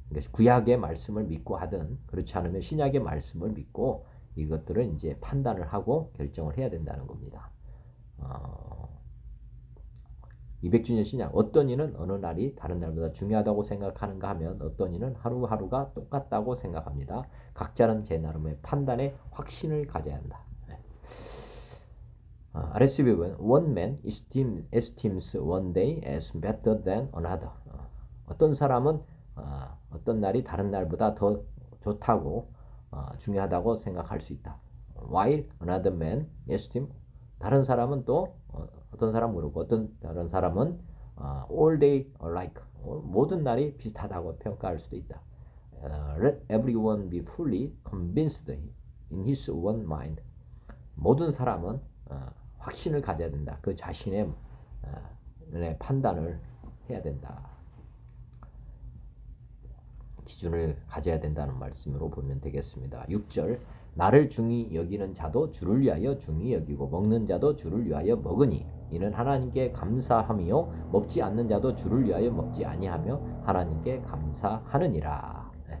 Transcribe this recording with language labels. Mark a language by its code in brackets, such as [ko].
[ko] 구약의 말씀을 믿고 하든 그렇지 않으면 신약의 말씀을 믿고 이것들을 이제 판단을 하고 결정을 해야 된다는 겁니다. 200주년 신약 어떤 이는 어느 날이 다른 날보다 중요하다고 생각하는가 하면 어떤 이는 하루하루가 똑같다고 생각합니다. 각자는 제 나름의 판단에 확신을 가져야 한다. [en] RSV는 one man esteems one day as better than another. [ko] 어떤 사람은 어떤 날이 다른 날보다 더 좋다고 중요하다고 생각할 수 있다. [en] While another man esteem [ko] 다른 사람은 또 어떤 사람 그렇고 다른 사람은 [en] all day alike [ko] 모든 날이 비슷하다고 평가할 수도 있다. [en] Let everyone be fully convinced in his own mind. [ko] 모든 사람은 확신을 가져야 된다. 그 자신의 판단을 해야 된다. 기준을 가져야 된다는 말씀으로 보면 되겠습니다. 6절 나를 중히 여기는 자도 주를 위하여 중히 여기고 먹는 자도 주를 위하여 먹으니 이는 하나님께 감사하며 먹지 않는 자도 주를 위하여 먹지 아니하며 하나님께 감사하느니라.